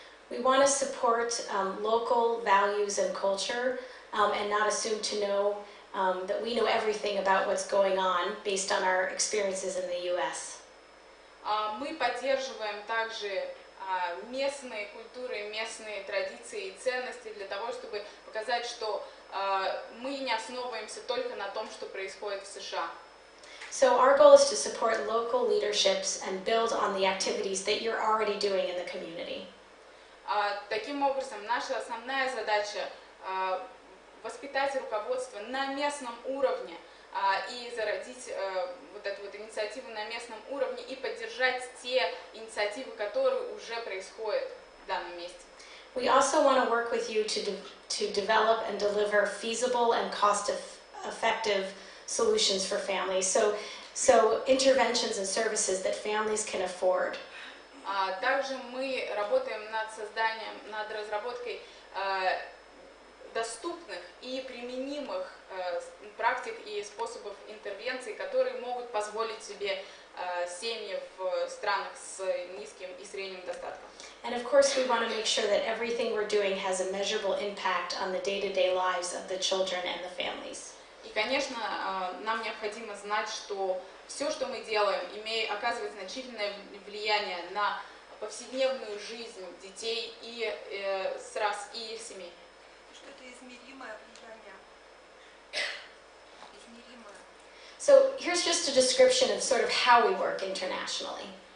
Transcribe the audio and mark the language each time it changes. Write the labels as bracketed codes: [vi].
[en] We want to support local values and culture and not assume to know that we know everything about what's going on based on our experiences in the US. [ru] Мы поддерживаем также местные культуры, местные традиции и ценности для того, чтобы показать, что мы не основываемся только на том, что происходит в США. [en] So our goal is to support local leaderships and build on the activities that you're already doing in the community. [ru] Таким образом, наша основная задача воспитать руководство на местном уровне и зародить вот эту вот инициативу на местном уровне и поддержать те инициативы, которые уже происходят в данном месте. [en] We also want to work with you to develop and deliver feasible and cost-effective solutions for families. So interventions and services that families can afford. [ru] Также мы работаем над разработкой доступных и применимых практик и способов интервенции, которые могут позволить себе семьи в странах с низким и средним достатком. [en] And of course, we want to make sure that everything we're doing has a measurable impact on the day-to-day lives of the children and the families. [ru] И, конечно, нам необходимо знать, что все, что мы делаем, оказывает значительное влияние на повседневную жизнь детей и их семей. Что это измеримое влияние. Измеримое. [en] So here's just a description of sort of how we work internationally.